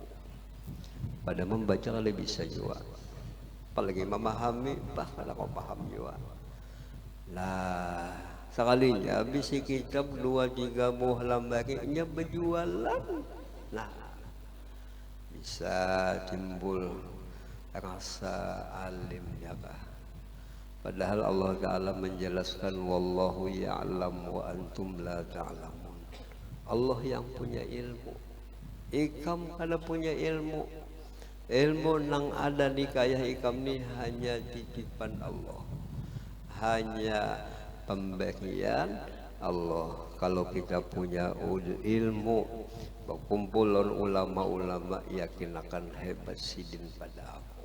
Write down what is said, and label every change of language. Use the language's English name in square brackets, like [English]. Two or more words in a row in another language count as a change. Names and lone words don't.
[Banjar] Pada membaca kalau bisa juga, apalagi memahami, bahkan kau paham juga. Nah sekalinya bisi kitab 2-3 buah lamari inya berjualan, nah bisa timbul rasa alimnya kah. Padahal Allah Ta'ala menjelaskan [Arabic] والله يعلم وأنتم لا تعلمون. [Banjar] Allah yang punya ilmu, ikam kada punya ilmu. Ilmu nang ada di kaya ikam ni hanya titipan Allah, hanya pemberian Allah. Kalau kita punya ilmu, berkumpulan ulama-ulama, yakin akan hebat sidin pada aku.